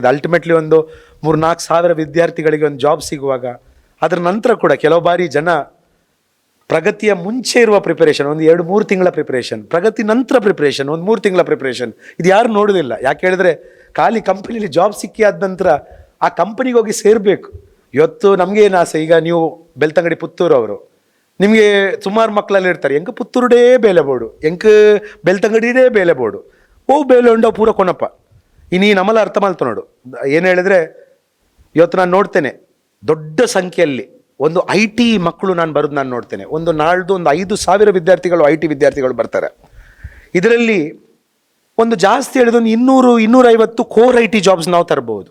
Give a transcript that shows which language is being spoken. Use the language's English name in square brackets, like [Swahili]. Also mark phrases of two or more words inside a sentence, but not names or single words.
[Kannada] ಅಲ್ಟಿಮೇಟ್ಲಿ ಒಂದು 3-4 ಸಾವಿರ ವಿದ್ಯಾರ್ಥಿಗಳಿಗೆ ಒಂದು ಜಾಬ್ ಸಿಗುವಾಗ ಅದರ ನಂತರ ಕೂಡ ಕೆಲವು ಬಾರಿ ಜನ ಪ್ರಗತಿಯ ಮುಂಚೆ ಇರುವ ಪ್ರಿಪರೇಷನ್, ಒಂದು 2-3 ತಿಂಗಳ ಪ್ರಿಪರೇಷನ್, ಪ್ರಗತಿ ನಂತರ ಪ್ರಿಪರೇಷನ್, ಒಂದು 3 ತಿಂಗಳ ಪ್ರಿಪರೇಷನ್, ಇದು ಯಾರು ನೋಡೋದಿಲ್ಲ. ಯಾಕೆ ಹೇಳಿದ್ರೆ ಖಾಲಿ ಕಂಪನಿಲಿ ಜಾಬ್ ಸಿಕ್ಕಿ ಆದ ನಂತರ ಆ ಕಂಪನಿಗೆ ಹೋಗಿ ಸೇರಬೇಕು. ಇವತ್ತು ನಮಗೆ ಏನು ಆಸೆ, ಈಗ ನೀವು ಬೆಳ್ತಂಗಡಿ ಪುತ್ತೂರು ಅವರು, ನಿಮಗೆ ಸುಮಾರು ಮಕ್ಕಳಲ್ಲಿ ಇರ್ತಾರೆ [Tulu] ಎಂಕ ಪುತ್ತೂರುಡೇ ಬೇಲೆ ಬೋಡು, ಎಂಕ ಬೆಳ್ತಂಗಡಿಡೇ ಬೇಲೆ ಬೋಡು, ಓ ಬೇಲೆ ಉಂಡ ಪೂರ ಕೊನಪ್ಪ. [Kannada] ಇನ್ನು ನಮ್ಮಲ್ಲ ಅರ್ಥ ಮಾಡ್ತಾ ನೋಡು. ಏನು ಹೇಳಿದ್ರೆ ಇವತ್ತು ನಾನು ನೋಡ್ತೇನೆ ದೊಡ್ಡ ಸಂಖ್ಯೆಯಲ್ಲಿ ಒಂದು IT ಮಕ್ಕಳು ನಾನು ಬರೋದು ನಾನು ನೋಡ್ತೇನೆ. ನಾಳ್ದು ಒಂದು 5,000 ವಿದ್ಯಾರ್ಥಿಗಳು IT ವಿದ್ಯಾರ್ಥಿಗಳು ಬರ್ತಾರೆ. ಇದರಲ್ಲಿ ಒಂದು ಜಾಸ್ತಿ ಹೇಳಿದ ಒಂದು 200-250 [English] core IT jobs [Kannada] ನಾವು ತರಬಹುದು.